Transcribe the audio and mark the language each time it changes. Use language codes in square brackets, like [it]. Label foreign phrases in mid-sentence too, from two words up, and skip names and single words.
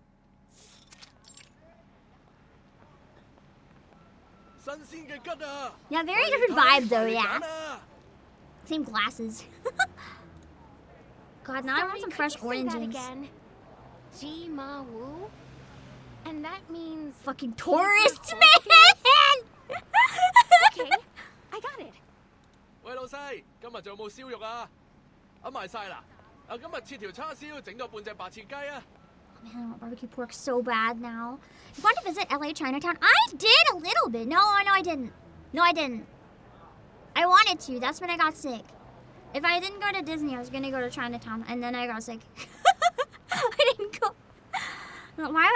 [en] Yeah, very different vibe though, yeah. Same glasses. God, now I want some fresh oranges. Again? Ji Ma Wu? And that means... Fucking tourists, man! Okay, I got it. [yue] 喂，老細，今日仲有冇燒肉啊？啱埋晒啦！啊，今日切條叉燒，整咗半隻白切雞啊！ [en] Man, I want barbecue pork so bad now. You want to visit LA Chinatown? I did a little bit. No, I didn't. No, I didn't. I wanted to. That's when I got sick. If I didn't go to Disney, I was gonna go to Chinatown, and then I got sick. I didn't go. Why?